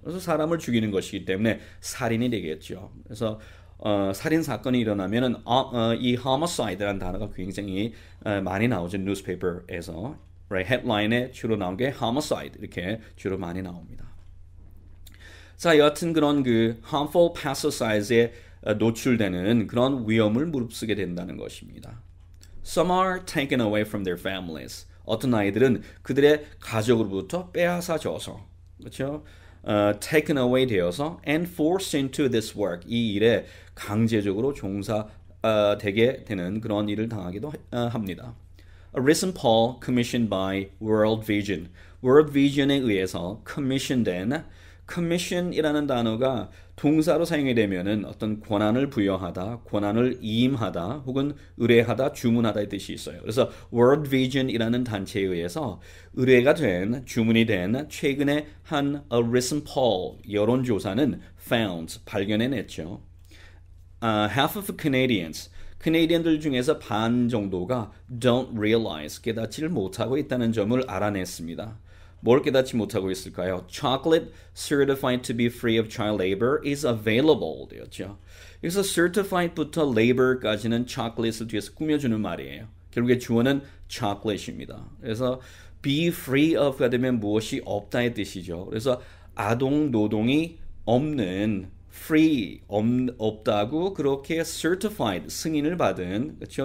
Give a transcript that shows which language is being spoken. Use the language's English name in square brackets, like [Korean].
[Korean] 그래서 사람을 죽이는 것이기 때문에 살인이 되겠죠. 그래서 살인 사건이 일어나면은 이 homicide라는 단어가 굉장히 많이 나오죠. newspaper에서. [English] Right? [Korean] headline에 주로 나온 게 homicide 이렇게 주로 많이 나옵니다. 자, 여하튼 그런 그 harmful pesticide에 노출되는 그런 위험을 무릅쓰게 된다는 것입니다. [English] Some are taken away from their families. [Korean] 어떤 아이들은 그들의 가족으로부터 빼앗아져서, 그렇죠? [English] taken away [Korean] 되어서 [English] and forced into this work. [Korean] 이 일에 강제적으로 종사되게 되는 그런 일을 당하기도 합니다. [English] A recent poll commissioned by World Vision. [Korean] World Vision에 의해서 commission된 commission이라는 단어가 동사로 사용이 되면은 어떤 권한을 부여하다, 권한을 이임하다, 혹은 의뢰하다, 주문하다의 뜻이 있어요. 그래서 World Vision이라는 단체에 의해서 의뢰가 된, 주문이 된 최근에 한 a recent poll 여론조사는 found 발견해냈죠. Half of Canadians, 캐네디언들 중에서 반 정도가 don't realize, 깨닫지를 못하고 있다는 점을 알아냈습니다. 뭘 깨닫지 못하고 있을까요? [English] Chocolate certified to be free of child labor is available [Korean] 되었죠. 여기서 certified부터 labor까지는 chocolate을 뒤에서 꾸며주는 말이에요. 결국에 주어는 chocolate입니다. 그래서 be free of가 되면 무엇이 없다의 뜻이죠. 그래서 아동 노동이 없는 free 없다고 그렇게 certified 승인을 받은 그렇죠?